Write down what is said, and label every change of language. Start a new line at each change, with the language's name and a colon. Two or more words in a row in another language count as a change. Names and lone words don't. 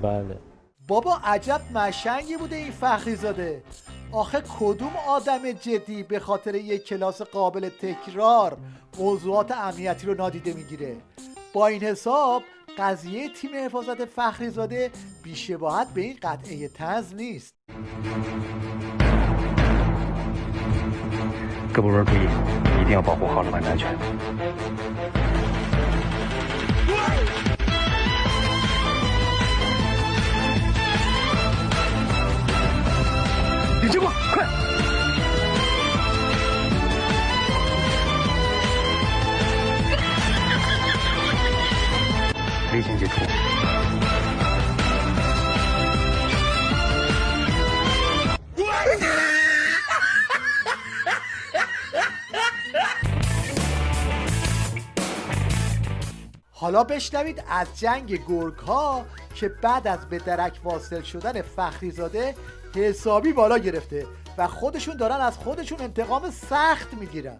Persian: بابا عجب مشنگی بوده این فخریزاده. آخه کدوم آدم جدی به خاطر یک کلاس قابل تکرار موضوعات امنیتی رو نادیده میگیره؟ با این حساب قضیه تیم حفاظت فخریزاده بی‌شباهت به این قطعه طنز نیست.
Chinese: 各部门注意，一定要保护好老板的安全。李志光，快！危险解除。
Persian: حالا بشنوید از جنگ گرگ‌ها که بعد از به درک واصل شدن فخریزاده حسابی بالا گرفته و خودشون دارن از خودشون انتقام سخت میگیرن.